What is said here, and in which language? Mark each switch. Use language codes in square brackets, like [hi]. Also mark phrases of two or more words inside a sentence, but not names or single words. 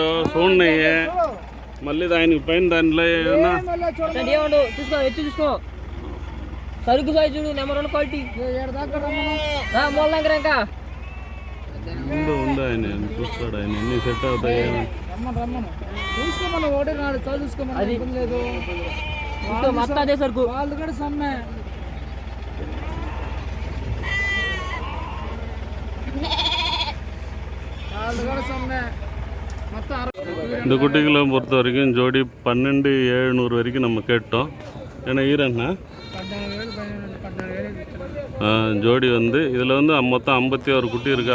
[te] చూడనయ్యే మళ్ళీ ఆయనకి పైన దానిలో చూసుకో సరుకు సాయి చూడు. నెంబర్ 1 క్వాలిటీ మూల దగ్గర ఇంకా ఉంది. ఆయన చూస్తాడు. ఆయన ఎన్ని సెట్ అవుతాయి చూసుకోమని ఒకటి నాడు చూసుకోమని లేదు. మొత్తం అదే సరుకు వాళ్ళు కూడా సమ్మె. [ta] இந்த குட்டிகளை பொறுத்த வரைக்கும் ஜோடி 12,700 வரைக்கும் நம்ம கேட்டோம். ஏன்னா ஈரண்ணா ஜோடி வந்து இதில் வந்து மொத்தம் 51 குட்டி இருக்குது.